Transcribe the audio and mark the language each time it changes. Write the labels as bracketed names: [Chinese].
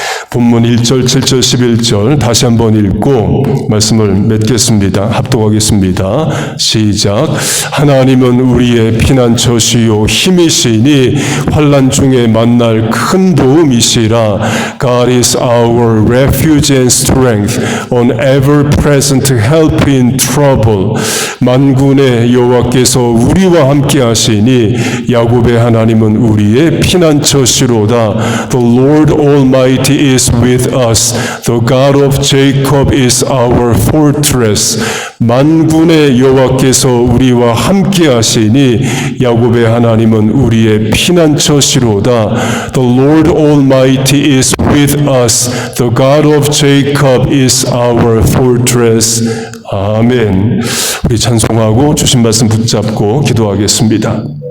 [Korean] 본문 1절, 7절, 11절 다시 한번 읽고 말씀을 맺겠습니다. 합독하겠습니다. 시작. 하나님은 우리의 피난처시요 힘이시니 환난 중에 만날 큰 도움이시라. [English] God is our refuge and strength, an ever-present help in trouble. [Korean] 만군의 여호와께서 우리와 함께 하시니 야곱의 하나님은 우리의 피난처시로다. [English] The Lord Almighty is with us. The God of Jacob is our fortress. [Korean] 만군의 여호와께서 우리와 함께 하시니 야곱의 하나님은 우리의 피난처시로다. [English] The Lord Almighty is with us. The God of Jacob is our fortress. [Korean] 아멘. 우리 찬송하고 주신 말씀 붙잡고 기도하겠습니다.